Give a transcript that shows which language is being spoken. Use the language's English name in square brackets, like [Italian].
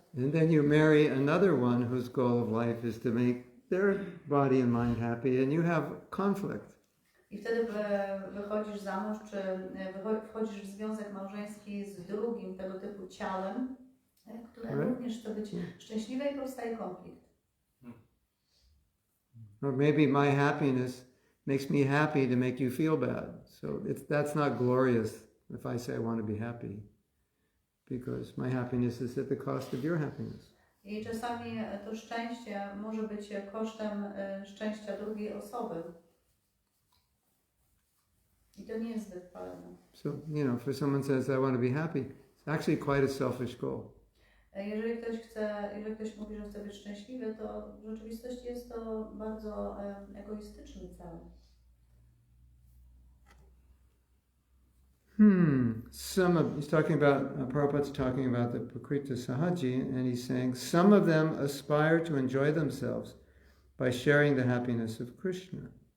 [English] And then you marry another one whose goal of life is to make their body and mind happy, and you have conflict. [Polish] I wtedy wychodzisz za mąż, czy wchodzisz w związek małżeński z drugim tego typu ciałem, które również chce być szczęśliwe i powstaje konflikt. [English] Or maybe my happiness makes me happy to make you feel bad. So that's not glorious if I say I want to be happy, because my happiness is at the cost of your happiness. [Polish] I czasami to szczęście może być kosztem szczęścia drugiej osoby. I to nie jest zbyt chwalebne. [English] So, if someone says, I want to be happy, it's actually quite a selfish goal. [Polish] Jeżeli ktoś mówi, że chce być szczęśliwy, to w rzeczywistości jest to bardzo egoistyczny cel. [English] He's talking about, Prabhupada's talking about the Prakrita Sahaji, and he's saying, some of them aspire to enjoy themselves by sharing the happiness of Krishna.